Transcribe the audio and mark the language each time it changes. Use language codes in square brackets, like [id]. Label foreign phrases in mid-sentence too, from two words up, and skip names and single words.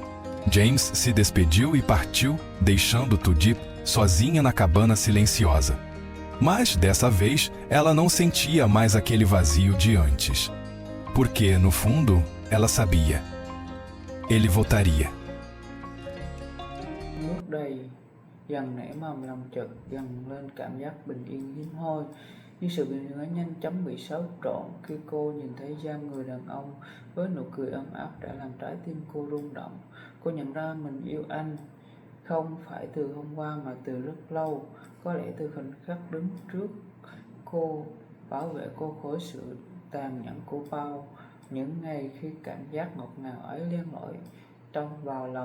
[pt] James se despediu e partiu, deixando Tu-Deep sozinha na cabana silenciosa. Mas, dessa vez, ela não sentia mais aquele vazio de antes. Porque, no fundo, ela sabia. Ele voltaria. [vi] trước đây dần nảy mầm, lòng chợt dần lên cảm giác bình yên hiếm hoi. Nhưng sự bình yên ấy nhanh chóng bị xáo trộn khi cô nhìn thấy Giang, người đàn ông với nụ cười ấm áp đã làm trái tim cô rung động. Cô nhận ra mình yêu anh không phải từ hôm qua mà từ rất lâu, có lẽ từ khoảnh khắc đứng trước cô, bảo vệ cô khỏi sự tàn nhẫn của bao những ngày, khi cảm giác ngọt ngào ấy len lỏi trong vào lòng.